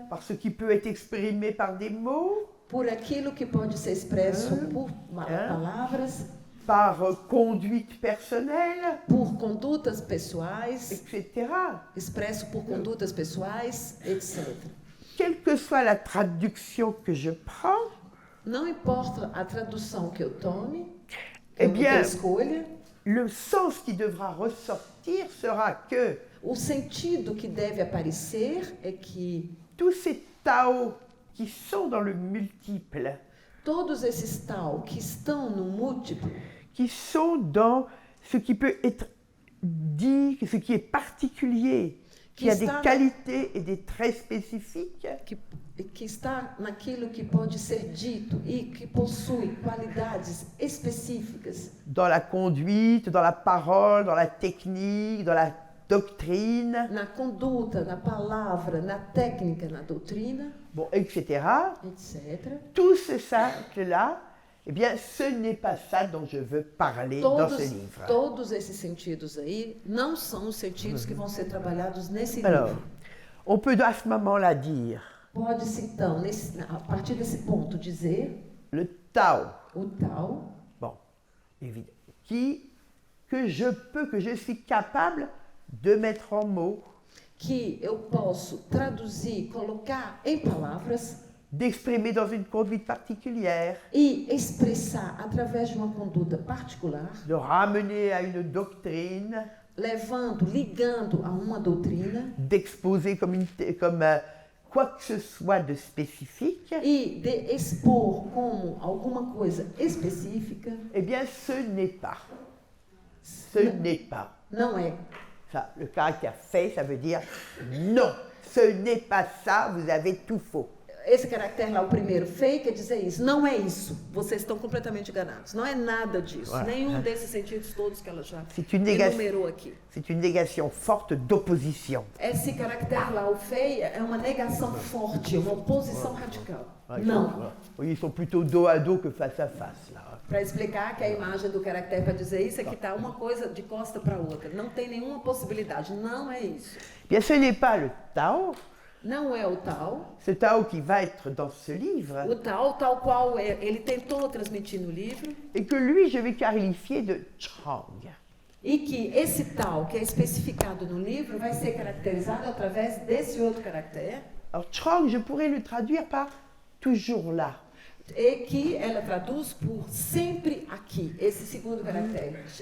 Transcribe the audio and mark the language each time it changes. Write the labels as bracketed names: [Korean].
[French] par ce qui peut être exprimé par des mots, [Portuguese] por aquilo que pode ser expresso por palavras, par conduite personnelle, por condutas pessoais, etc. expresso por condutas pessoais, etc. [French] Quelle que soit la traduction que je prends, [Portuguese] Não importa a tradução que eu tome, Eh que [French] bien, [Portuguese] eu escolha, [French] le sens qui devra ressortir sera que [Portuguese] o sentido que deve aparecer é que [French] tous ces Tao qui sont dans le multiple, [Portuguese] todos esses tal que estão no múltiplo, [French] qui sont dans ce qui peut être dit, ce qui est particulier, qui a des qualités et des traits spécifiques, [Portuguese] que está naquilo que pode ser dito e que possui qualidades específicas [French] dans la conduite, dans la parole, dans la technique, dans la doctrine, [Portuguese] na conduta, na palavra, na técnica, na doutrina, [French] bon, etc. [Portuguese] etc. [French] Tout ça-là, eh bien, ce n'est pas ça dont je veux parler dans ce livre. [Portuguese] Todos esses sentidos aí não são os sentidos que vão ser trabalhados nesse [French] Alors, [Portuguese] livro. [French] on peut à ce moment-là dire [Portuguese] Pode-se então, a partir desse ponto, dizer [French] le Tao, [Portuguese] o Tao, [French] bon, évidemment, que je suis capable de mettre en mots, [Portuguese] que eu posso traduzir, colocar em palavras [French] d'exprimer dans une conduite particulière, [Portuguese] e expressar através de uma conduta particular, [French] de ramener à une doctrine, [Portuguese] levando, ligando a uma doutrina [French] d'exposer comme quoi que ce soit de spécifique, [Portuguese] e de expor como alguma coisa específica, [French] eh bien, ce n'est pas. Ce n'est pas. [Portuguese] não é. [French] Ça, le caractère fait, ça veut dire non, ce n'est pas ça, vous avez tout faux. [Portuguese] Esse caractere lá, o primeiro, fake, quer dizer isso. Não é isso. Vocês estão completamente enganados. Não é nada disso. [French] Voilà. [Portuguese] Nenhum desses sentidos todos que ela já [French] C'est une négation, [Portuguese] enumerou aqui. [French] c'est une négation forte d'opposition. [Portuguese] Esse caractere lá, o feio, é uma negação forte, uma oposição radical. Não. [French] Ils sont plutôt dos à dos que face à face, là. [Portuguese] Para explicar que a imagem do caractere para dizer isso é que está uma coisa de costa para outra. Não tem nenhuma possibilidade. Não é isso. [French] Bien, ce n'est pas le Tao, [Portuguese] Não é o tal. [French] ce Tao qui va être dans ce livre, [Portuguese] O tal qual ele tentou transmitir no livro. [French] et que lui, je vais qualifier de Chang. [Portuguese] E que esse tal que é especificado no livro vai ser caracterizado através desse outro caractere. [French] Alors, Chang, je pourrais le traduire par toujours là. [Portuguese] E que ela traduz por sempre aqui, esse segundo caractere,